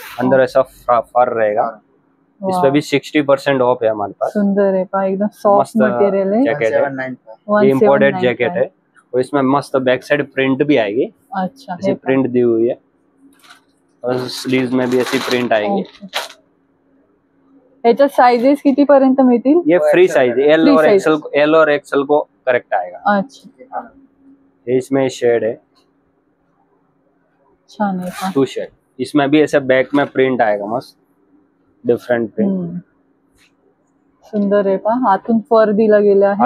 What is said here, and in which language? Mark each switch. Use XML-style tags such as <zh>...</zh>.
<hi>अंदर ऐसा फर रहेगा. इस पे भी 60% ऑफ है हमारे पास. सुंदर है पहा. एकदम सॉफ्ट मटेरियल है. जैकेट है. ये इम्पोर्टेड जैकेट है. और इसमें मस्त बैक साइड प्रिंट भी आएगी. अच्छा. ऐसी प्रिंट दी हुई है. और स्लीव्स में भी ऐसी प्रिंट आएगी.</hi> <mr>याच्या साइजेस किती पर्यंत मिळतील?</mr> <hi>ये फ्री साइज एल और एक्सेल को करेक्ट आएगा. अच्छा. इसमें शेड है.</hi> <mr>छान आहे. 2 शेड.</mr> <hi>इसमें भी ऐसे बैक में प्रिंट आएगा मस्त डिफरेंट प्रिंट.</hi> <mr>सुंदर आहे पहा. आतून फर दिला गेला आहे.</mr>